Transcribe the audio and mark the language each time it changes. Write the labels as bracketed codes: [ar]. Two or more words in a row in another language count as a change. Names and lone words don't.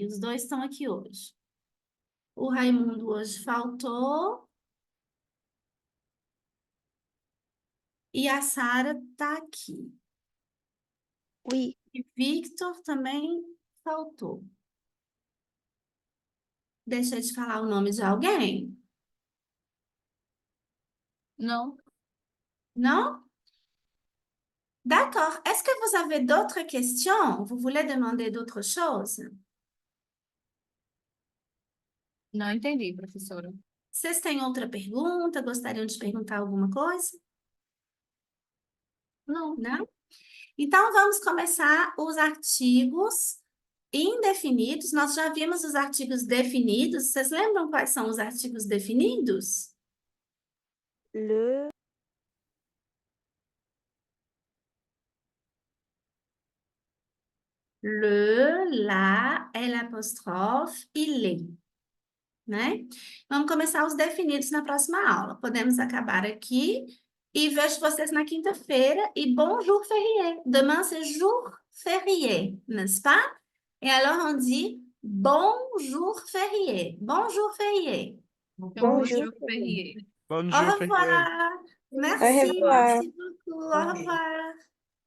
[pt] Os dois estão aqui hoje. O Raimundo hoje faltou. E a Sara tá aqui. [fr] Oui. [pt] E Victor também faltou. Deixa eu te falar o nome de alguém? [fr] Non, Non? D'accord. Est-ce que vous avez d'autres questions? Vous voulez demander d'autres choses? [pt] não entendi, professora. Vocês têm outra pergunta? Gostariam de perguntar alguma coisa? Não. Não? Então, vamos começar os artigos indefinidos. Nós já vimos os artigos definidos. Vocês lembram quais são os artigos definidos? [fr] Le, Le, la, l'apostrophe e les, [pt] né? Vamos começar os definidos na próxima aula. Podemos acabar aqui e vejo vocês na quinta-feira. [fr] E bon jour férié. Demain, c'est jour férié, n'est-ce pas? Et alors, on dit bonjour férié. Bonjour férié. Bonjour, Ferrier. [pt] Bom [fr] Au [pt] dia, Ferreira. [fr] revoir. Au Merci, revoir. merci beaucoup. Au revoir.